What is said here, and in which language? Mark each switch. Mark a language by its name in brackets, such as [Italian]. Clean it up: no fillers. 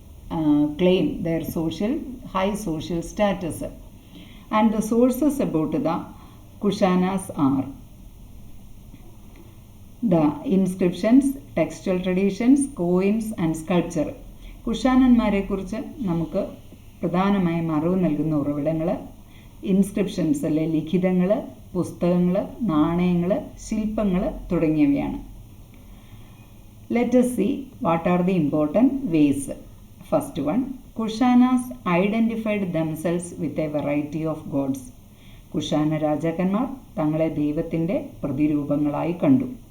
[English] claim their high social status. And the sources about the Kushanas are the inscriptions, textual traditions, coins and sculpture. [Malayalam] കുഷാനന്മാരെ കുറിച്ച് നമുക്ക് പ്രധാനമായും അറിവ് നൽകുന്ന ഉറവിടങ്ങൾ inscriptions അല്ലെ ലിഖിതങ്ങൾ, പുസ്തകങ്ങൾ, നാണയങ്ങൾ, ശില്പങ്ങൾ തുടങ്ങിയവയാണ്. [English] Let us see what are the important ways. First one, Kushanas identified themselves with a variety of gods. [Malayalam] Kushana രാജാക്കന്മാർ തങ്ങളെ ദൈവത്തിൻ്റെ പ്രതിരൂപങ്ങളായി കണ്ടു.